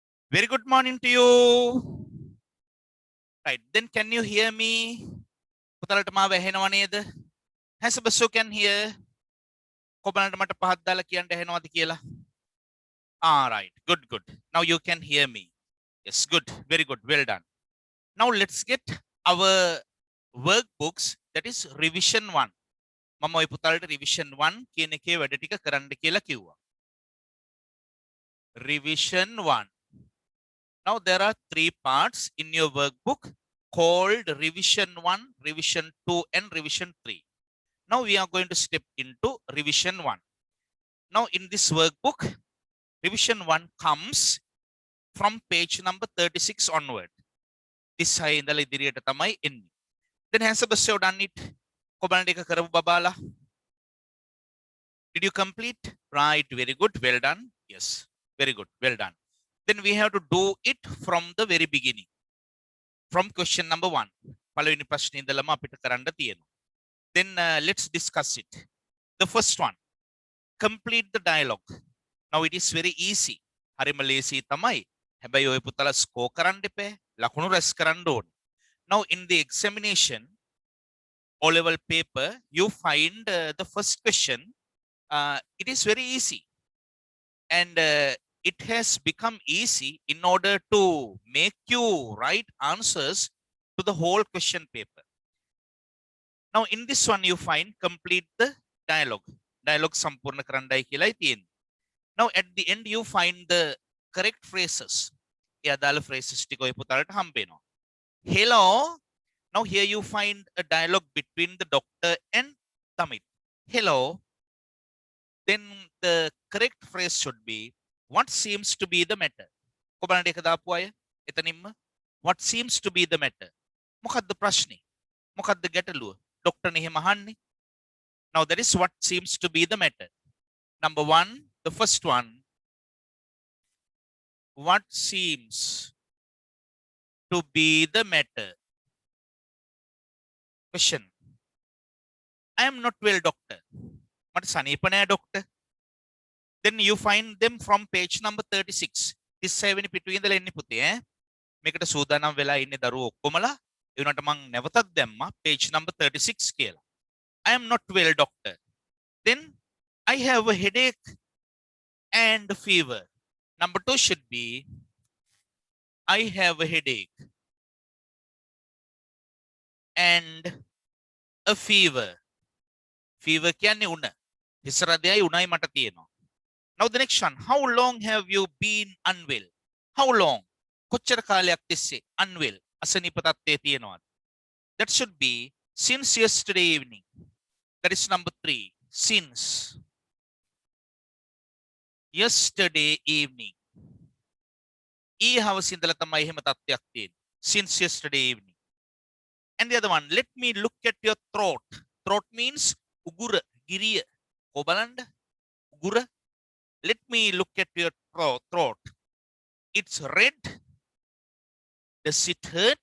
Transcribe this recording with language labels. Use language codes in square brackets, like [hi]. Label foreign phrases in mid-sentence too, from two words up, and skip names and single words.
[en] Very good morning to you. Right, then can you hear me? [si] පුතලට මාව ඇහෙනව නේද? [en] Hasabassu can hear. [si] කොබලන්ට මට පහත් දාලා කියන්න ඇහෙනවද කියලා? [en] Right, good. Now you can hear me. Yes, good, very good, well done. Now let's get our workbooks, that is revision 1. [si] මම ඔය පුතලට revision 1 කියන එකේ වැඩ ටික කරන්න කියලා කිව්වා. [en] Revision 1. Now there are 3 parts in your workbook called revision 1, revision 2 and revision 3. Now we are going to step into revision 1. Now in this workbook, revision 1 comes from page number 36 onward. This high in the [si] ඉදිරියට තමයි එන්නේ. [en] Then has Sebastian done it? [si] කොබලන් එක කරපු බබාලා? [en] Did you complete? Right, very good, well done. Yes, very good, well done. Then we have to do it from the very beginning. From question number 1. [si] පළවෙනි ප්‍රශ්නේ ඉඳලම අපිට කරන්න තියෙනවා. [en] Then let's discuss it. The first one, complete the dialogue. Now it is very easy. [si] හරිම ලේසි තමයි. හැබැයි ඔය පුතලා ස්කෝර් කරන්න එපා. ලකුණු රැස් කරන්න ඕනේ. [en] Now in the examination, O-level paper, you find the first question. It is very easy. And it has become easy in order to make you write answers to the whole question paper. Now in this one you find complete the dialogue. [si] Dialogue සම්පූර්ණ කරන්ඩයි කියලා තියෙන්නේ. [en] Now at the end you find the correct phrases. [si] ඒ අදාළ phrases ටික ඔය පුතාලට හම්බ වෙනවා. [en] Hello. Now here you find a dialogue between the doctor and Tamit. Hello. Then the correct phrase should be, what seems to be the matter? [si] කොබලන්ට එක දාපු අය එතනින්ම [en] what seems to be the matter? [si] මොකද්ද ප්‍රශ්නේ? මොකද්ද ගැටලුව? ඩොක්ටර්නේ එහෙම අහන්නේ. [en] Now that is what seems to be the matter. Number 1, the first one. What seems to be the matter? Question. I am not well, doctor. [si] මට සනීප නෑ doctor. [en] Then you find them from page number 36. [si] 37 වෙනි පිටුවේ ඉඳලා එන්නේ පුතේ ඈ. මේකට සූදානම් වෙලා ඉන්නේ දරුවෝ ඔක්කොමලා. ඒ වුණාට මං නැවතත් දැම්මා [en] page number [si] 36 කියලා. [en] I am not well, doctor. Then I have a headache and a fever. Number 2 should be, I have a headache and a fever. [si] Fever කියන්නේ උණ. හිසරදයයි උණයි මට තියෙනවා. [en] Now the next one, how long have you been unwell? How long? [si] කොච්චර කාලයක් තිස්සේ unwell අසනීප තත්ත්වයේ තියෙනවද? [en] That should be since yesterday evening. That is number 3. Since yesterday evening. [si] හවස ඉඳලා තමයි එහෙම තත්ත්වයක් තියෙන්නේ. [en] Since yesterday evening. And the other one, let me look at your throat. Throat means [si] උගුර, ගිරිය. කොබලන්ඩ උගුර. [en] Let me look at your throat. It's red. Does it hurt?